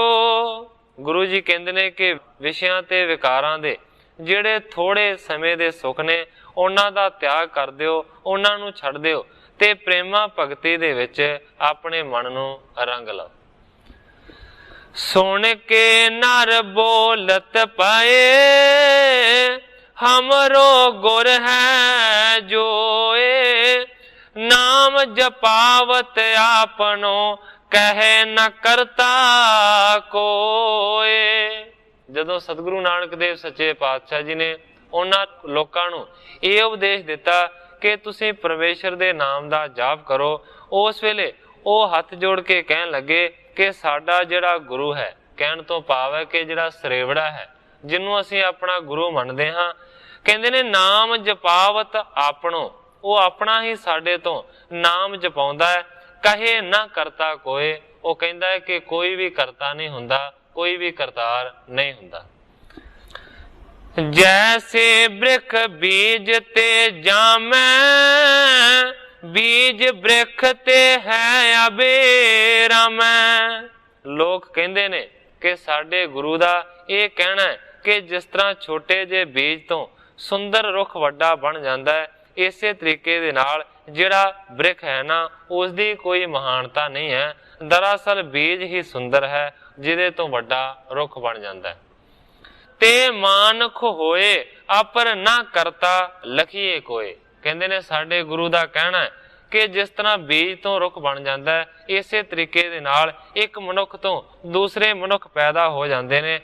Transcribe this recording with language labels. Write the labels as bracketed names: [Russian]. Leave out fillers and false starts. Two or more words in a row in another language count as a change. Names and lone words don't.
[Punjabi] ਗੁਰੂ ਜੀ ਕਹਿੰਦੇ ਨੇ ਕਿ ਵਿਸ਼ਿਆਂ ਤੇ ਵਿਕਾਰਾਂ ਦੇ ਜਿਹੜੇ ਥੋੜ੍ਹੇ ਸਮੇਂ ਦੇ ਸੁਖ ਨੇ ਉਨ੍ਹਾਂ ਦਾ ਤਿਆਗ ਕਰ ਦਿਓ, ਉਨ੍ਹਾਂ ਨੂੰ ਛੱਡ ਦਿਓ ਤੇ ਪ੍ਰੇਮਾ ਭਗਤੀ ਦੇ ਵਿਚ ਆਪਣੇ ਮਨ ਨੂੰ ਰੰਗ ਲਾਓ। ਸੁਨਿ ਕੇ ਨਰ ਬੋਲਤ ਪਾਏ, ਹਮਰੋ ਗੁਰ ਹੈ ਜੋਇ। ਨਾਮ ਜਪਾਵਤ ਆਪਨੋ, ਕਹੈ ਨ ਕਰਤਾ ਕੋਇ। ਜਦੋਂ ਸਤਿਗੁਰੂ ਨਾਨਕ ਦੇਵ ਸੱਚੇ ਪਾਤਸ਼ਾਹ ਜੀ ਨੇ ਉਨ੍ਹਾਂ ਲੋਕਾਂ ਨੂੰ ਏ ਉਪਦੇਸ਼ ਦਿੱਤਾ ਕਿ ਤੁਸੀਂ ਪਰਮੇਸ਼ਰ ਦੇ ਨਾਮ ਦਾ ਜਾਪ ਕਰੋ, ਉਸ ਵੇਲੇ ਉਹ ਹੱਥ ਜੋੜ ਕੇ ਕਹਿਣ ਲੱਗੇ ਕਿ ਸਾਡਾ ਜਿਹੜਾ ਗੁਰੂ ਹੈ, ਕਹਿਣ ਤੋਂ ਭਾਵ ਹੈ ਕਿ ਜਿਹੜਾ ਸਰੇਵੜਾ ਹੈ ਜਿਨ੍ਹੂੰ ਅਸੀਂ ਆਪਣਾ ਗੁਰੂ ਮੰਨਦੇ ਹਾਂ, ਕਹਿੰਦੇ ਨੇ ਨਾਮ ਜਪਾਵਤ ਆਪਣੋ, ਉਹ ਆਪਣਾ ਹੀ ਸਾਡੇ ਤੋਂ ਨਾਮ ਜਪਾਉਂਦਾ ਹੈ। ਕਹੇ ਨਾ ਕਰਤਾ ਕੋਈ, ਉਹ ਕਹਿੰਦਾ ਹੈ ਕਿ ਕੋਈ ਭੀ ਕਰਤਾ ਨਹੀਂ ਹੁੰਦਾ, ਕੋਈ ਭੀ ਕਰਤਾਰ ਨਹੀਂ ਹੁੰਦਾ। ਜੈਸੇ ਬ੍ਰਿਛ ਬੀਜ ਤੇ ਜਾਮੈ, ਬੀਜ ਬ੍ਰਿਛ ਤੇ ਹੈ ਅਬੇਰਾ ਮੇਂ। ਲੋਗ ਕਹਿੰਦੇ ਨੇ ਕਿ ਸਾਡੇ ਗੁਰੂ ਦਾ ਏ ਕਹਿਣਾ ਹੈ ਕਿ ਜਿਸ ਤਰ੍ਹਾਂ ਛੋਟੇ ਜਿਹੇ ਬੀਜ ਤੋਂ ਸੁੰਦਰ ਰੁੱਖ ਵੱਡਾ ਬਣ ਜਾਂਦਾ ਹੈ, ਇਸੇ ਤਰੀਕੇ ਦੇ ਨਾਲ ਜਿਹੜਾ ਬ੍ਰਿਖ ਹੈ ਨਾ ਉਸ ਦੀ ਕੋਈ ਮਹਾਨਤਾ ਨਹੀਂ ਹੈ। ਦਰਅਸਲ ਬੀਜ ਹੀ ਸੁੰਦਰ ਹੈ ਜਿਹਦੇ ਤੋਂ ਵੱਡਾ ਰੁੱਖ ਬਣ ਜਾਂਦਾ ਹੈ। ਤੇ ਮਾਨੁਖ ਹੋਏ ਅਪਰ ਨਾ ਕਰਤਾ ਲਖੀਏ ਕੋਏ। ਕਹਿੰਦੇ ਨੇ ਸਾਡੇ ਗੁਰੂ ਦਾ ਕਹਿਣਾ ਹੈ ਕਿ ਜਿਸ ਤਰ੍ਹਾਂ ਬੀਜ ਤੋਂ ਰੁੱਖ ਬਣ ਜਾਂਦਾ ਹੈ, ਇਸੇ ਤਰੀਕੇ ਦੇ ਨਾਲ ਇੱਕ ਮਨੁੱਖ ਤੋਂ ਦੂਸਰੇ ਮਨੁੱਖ ਪੈਦਾ ਹੋ ਜਾਂਦੇ ਨੇ।